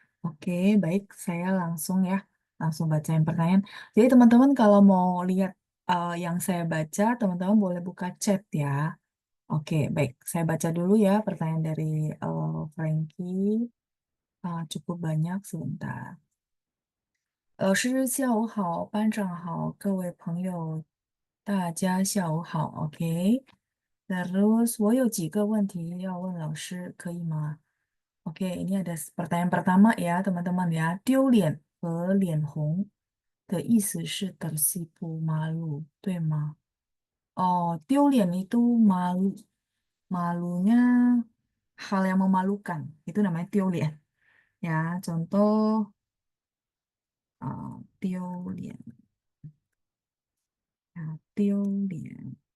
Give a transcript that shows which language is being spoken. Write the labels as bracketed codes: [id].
[id] Oke, baik, saya langsung ya, langsung bacain pertanyaan. Jadi teman-teman kalau mau lihat yang saya baca, teman-teman boleh buka chat ya. Oke, baik. Saya baca dulu ya pertanyaan dari Frankie. Cukup banyak sebentar. [zh] 师下午好，班长好，各位朋友，大家下午好。 OK。 [id] Terus [zh] 我有几个问题要问老师，可以吗？ [id] Oke, ini ada pertanyaan pertama ya, teman-teman ya. [zh] 丢脸和脸红的意思是 [id] tersipu malu， [zh] 对吗？ [id] Oh, 丢脸 itu malu. Malunya hal yang memalukan. Itu namanya 丢脸. Ya, contoh 丢脸. Ya, 丢脸.